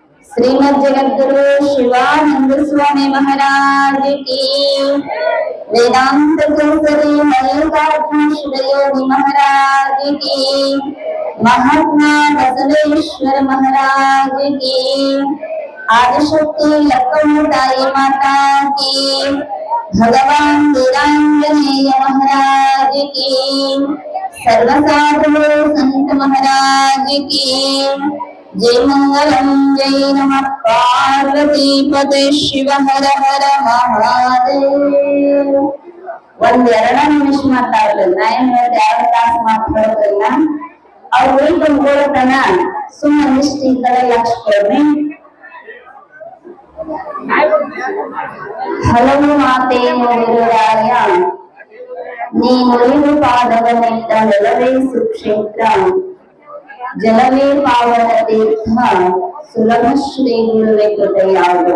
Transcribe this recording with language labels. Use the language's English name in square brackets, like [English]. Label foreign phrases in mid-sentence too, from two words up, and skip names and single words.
[Hindi] श्रीमद जगद्गुरु शिवानंद स्वामी महाराज की, वेदांत केसरी मल्लिकार्जुन योगी महाराज की, महात्मा बसवेश्वर महाराज की, आदिशक्ति लखनऊ माता की, भगवान वीरांजनेय महाराज की, सर्वसाधु संत महाराज की जय मंगलम जय नमः पार्वती पते शिव हर हर महादेव। [Kannada] ಒಂದೆರಡು ನಿಮಿಷ ಮಾತಾಡೋದು ನಾ ಏನ್ ಹೇಳ್ದೆ 2 ತಾಸು ಮಾತಾಡೋದಿಲ್ಲ. ಅವ್ರು ಉಳ್ಕೊಂಡ್ಕೊಳ್ತಾನ ಸುಮ್ಮನೆ ಇಷ್ಟು ಈ ಕಡೆ ಲಕ್ಷ ಕೊಡ್ರಿ. ಹಲವು ಮಾತೇನು ಗುರುರಾಯ ನೀನು ಪಾದವನಿಟ್ಟ ನೆಲವೇ ಸುಕ್ಷೇತ್ರ ಜಲವೇ ಪಾವನ ತೀರ್ಥ ಸುಲಭ ಶ್ರೀ ಗುರುವೆ ಕೃಪೆಯಾಗು.